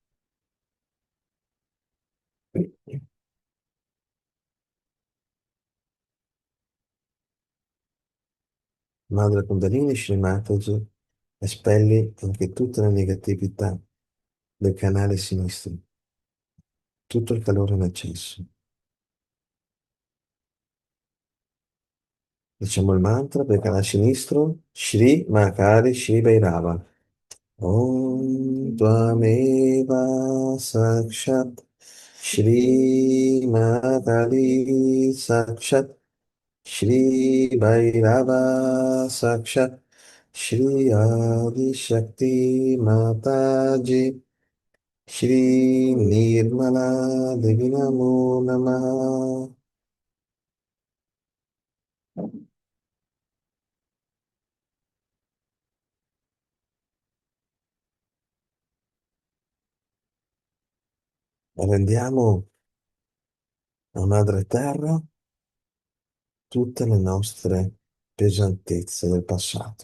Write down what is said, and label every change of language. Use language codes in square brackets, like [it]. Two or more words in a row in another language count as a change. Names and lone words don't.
[it] Madre Kundalini Shri Mataji, espelli anche tutte le negatività del canale sinistro, tutto il calore in eccesso. Diciamo il mantra per il canale sinistro, Shri Mahakali Shri Bhairava. [sa] Om Tvameva Sakshat Shri Mahakali Sakshat Shri Bhairava Sakshat Shri Adi Shakti Mataji Shri Nirmala Devi Namo Namaha. [it] Rendiamo a Madre Terra tutte le nostre pesantezze del passato.